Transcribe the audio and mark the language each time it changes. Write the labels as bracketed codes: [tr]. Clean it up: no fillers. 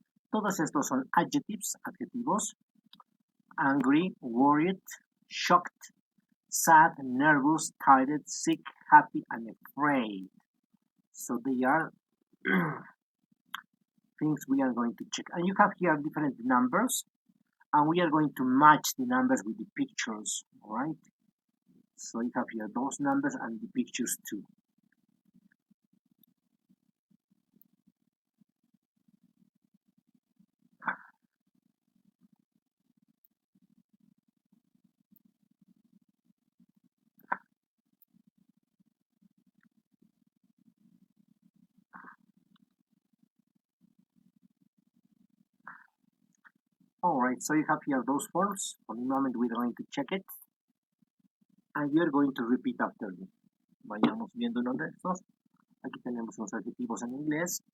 [es] Todos estos son adjetivos. [en] Angry, worried, shocked, sad, nervous, tired, sick, happy, and afraid. So they are things we are going to check. And you have here different numbers, and we are going to match the numbers with the pictures, all right? So you have here those numbers and the pictures too. All right, so you have here those forms. For the moment, we're going to check it. And you're going to repeat after me. [es] Vayamos viendo uno de estos. Aquí tenemos los adjetivos en inglés.